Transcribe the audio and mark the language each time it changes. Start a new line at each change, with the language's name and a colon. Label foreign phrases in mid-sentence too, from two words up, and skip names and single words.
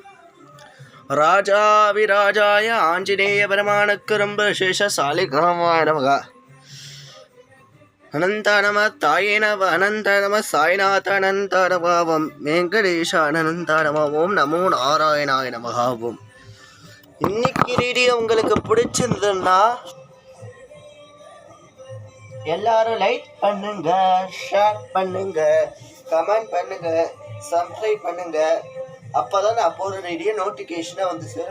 Sanskrit: राजाविराजाय आंजनेय परमाणकरं शेषशालिग्रामाय नमः. अनंत नमः ताये नमः अनंत नमः साईनाथ अनंत नमः ओम वेंकटेश अनंत नमः ओम नमो नारायणाय नमः.
Tamil: ओम இன்னைக்கு வீடியோ உங்களுக்கு பிடிச்சிருந்ததுன்னா எல்லாரும் லைக் பண்ணுங்க, ஷேர் பண்ணுங்க, கமெண்ட் பண்ணுங்க, சப்ஸ்கிரைப் பண்ணுங்க. அப்பதான் நான் போகிற வீடியோ நோட்டிஃபிகேஷனாக வந்து சேரும்.